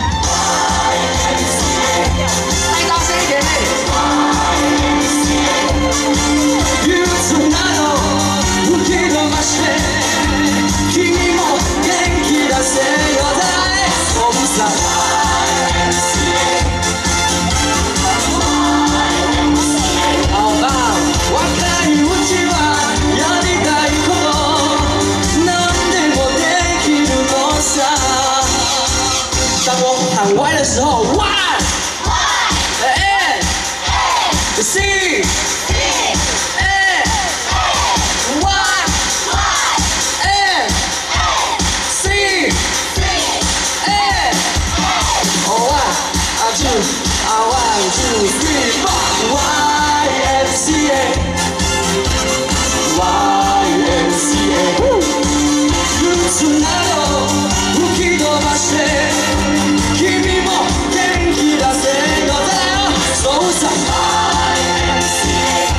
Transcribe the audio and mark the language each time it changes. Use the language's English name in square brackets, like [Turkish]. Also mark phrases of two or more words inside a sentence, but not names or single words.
[Chinese] 再大声一点 [Japanese] 憂鬱など吹き飛ばして君も元気出せよ、そうさ [Chinese] 好棒！ [Japanese] 若いうちはやりたいこと何でもできるのさ。 [Chinese] 当我喊歪的时候 ，Y N C A Y N C [Japanese] A 1 2 3 YMCA 憂鬱など吹き飛ばして君も元気出せよ、そうさ YMCA